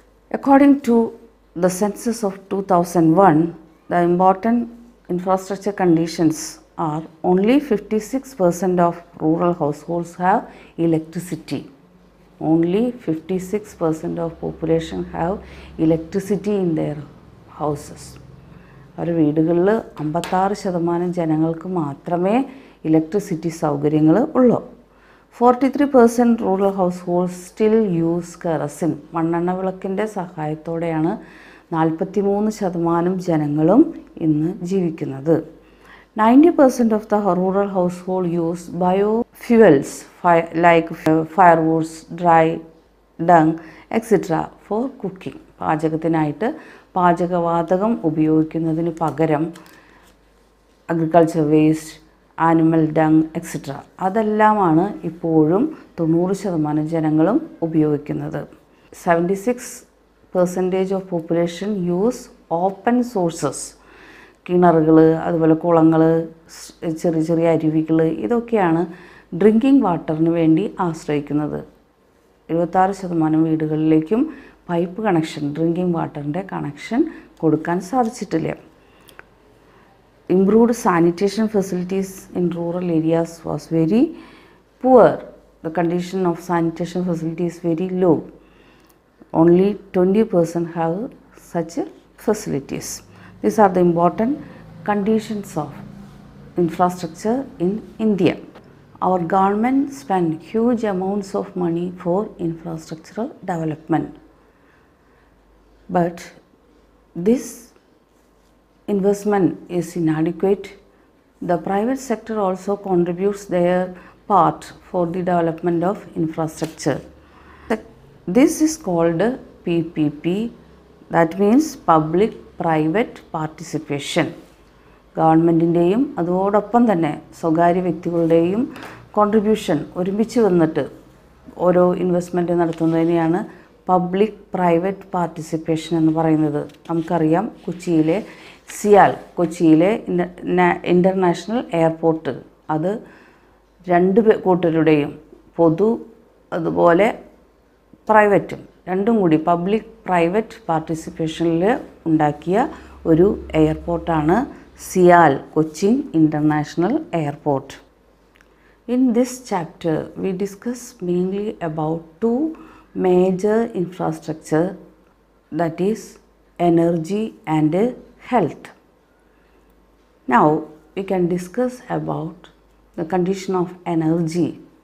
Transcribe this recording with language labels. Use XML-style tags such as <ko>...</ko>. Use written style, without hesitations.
<en>According to the census of 2001, the important infrastructure conditions are only 56% of rural households have electricity. Only 56% of population have electricity in their houses.</en> <ml>അവരുടെ വീടുകളിൽ 56% ജനങ്ങൾക്ക് മാത്രമേ electricity സൗകര്യങ്ങൾ ഉള്ളൂ.</ml> <en>43% rural households still use kerosene.</en> <ml>മണ്ണെണ്ണ വിളക്കിൻ്റെ സഹായത്തോടെയാണ് 43% ജനങ്ങളും ഇന്ന് ജീവിക്കുന്നത്.</ml> <en>90% of the rural household use biofuels like firewoods, dry dung, etc. for cooking.</en> <ml>പാചകത്തിനായിട്ട് പാചകവാതകം ഉപയോഗിക്കുന്നതിന് പകരം agriculture waste, animal dung etcetera അതെല്ലാമാണ് ഇപ്പോഴും 90% ജനങ്ങളും ഉപയോഗിക്കുന്നത്.</ml> <en>76% of population use open sources.</en> <ml>കിണറുകൾ, അതുപോലെ കുളങ്ങൾ, ചെറിയ ചെറിയ അരുവികൾ, ഇതൊക്കെയാണ് ഡ്രിങ്കിങ് വാട്ടറിന് വേണ്ടി ആശ്രയിക്കുന്നത്. 76% വീടുകളിലേക്കും പൈപ്പ് കണക്ഷൻ, ഡ്രിങ്കിങ് വാട്ടറിൻ്റെ കണക്ഷൻ കൊടുക്കാൻ സാധിച്ചിട്ടില്ല.</ml> <en>Improved sanitation facilities in rural areas was very poor. The condition of sanitation facilities is very low. Only 20% have such facilities. These are the important conditions of infrastructure in India. Our government spend huge amounts of money for infrastructural development. But this investment is inadequate. The private sector also contributes their part for the development of infrastructure. This is called PPP, that means public private participation.</en> <ml>ഗവൺമെൻറ്റിൻ്റെയും അതോടൊപ്പം തന്നെ സ്വകാര്യ വ്യക്തികളുടെയും contribution ഒരുമിച്ച് വന്നിട്ട് ഓരോ investment നടത്തുന്നതിനെയാണ് public private participation എന്ന് പറയുന്നത്. നമുക്കറിയാം കൊച്ചിയിലെ സിയാൽ, കൊച്ചിയിലെ ഇൻ്റർനാഷണൽ എയർപോർട്ട്, അത് രണ്ട് കൂട്ടരുടെയും പൊതു അതുപോലെ പ്രൈവറ്റും രണ്ടും കൂടി പബ്ലിക് പ്രൈവറ്റ് പാർട്ടിസിപ്പേഷനിൽ ഉണ്ടാക്കിയ ഒരു എയർപോർട്ടാണ് CIAL Cochin international airport.</ml> <en>In this chapter we discuss mainly about two major infrastructure, that is energy and health. Now we can discuss about the condition of energy.</en>